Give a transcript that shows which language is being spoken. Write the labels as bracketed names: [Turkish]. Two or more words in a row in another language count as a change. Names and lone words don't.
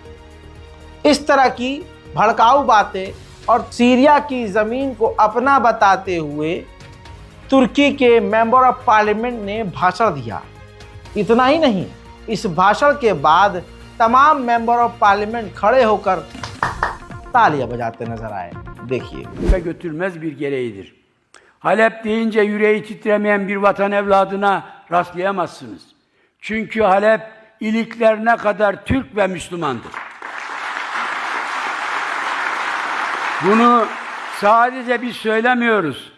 [Hindi] इस तरह की भड़काऊ बातें और सीरिया की ज़मीन को अपना बताते हुए तुर्की के [English] member of parliament [Hindi] ने भाषण दिया। इतना ही नहीं, इस भाषण के बाद तमाम [English] member of parliament [Hindi] खड़े होकर तालियां बजाते नजर आए। देखिए, [Turkish] götürmez bir gereğidir. Halep deyince yüreği titremeyen bir vatan evladına rastlayamazsınız. Çünkü Halep iliklerine kadar Türk ve Müslümandır. Bunu sadece biz söylemiyoruz.